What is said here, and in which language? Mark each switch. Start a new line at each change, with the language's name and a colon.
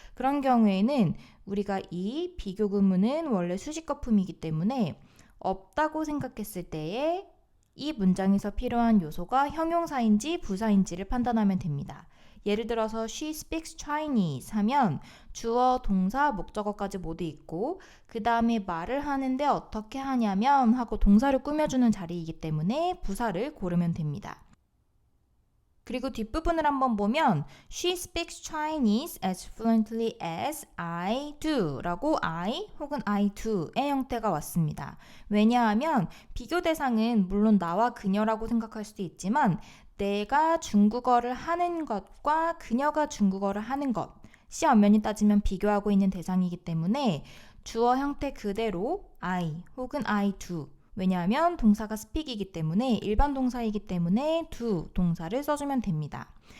Korean: 그런 경우에는 우리가 이 비교 구문은 원래 수식 거품이기 때문에 없다고 생각했을 때에 이 문장에서 필요한 요소가 형용사인지 부사인지를 판단하면 됩니다. 예를 들어서
English: She speaks Chinese
Korean: 하면 주어, 동사, 목적어까지 모두 있고 그 다음에 말을 하는데 어떻게 하냐면 하고 동사를 꾸며주는 자리이기 때문에 부사를 고르면 됩니다. 그리고 뒷부분을 한번 보면
English: She speaks Chinese as fluently as I do
Korean: 라고 I 혹은 I do의 형태가 왔습니다. 왜냐하면 비교 대상은 물론 나와 그녀라고 생각할 수도 있지만 내가 중국어를 하는 것과 그녀가 중국어를 하는 것이 엄연히 따지면 비교하고 있는 대상이기 때문에 주어 형태 그대로 I 혹은 I do, 왜냐하면 동사가 speak이기 때문에 일반 동사이기 때문에 do 동사를 써주면 됩니다.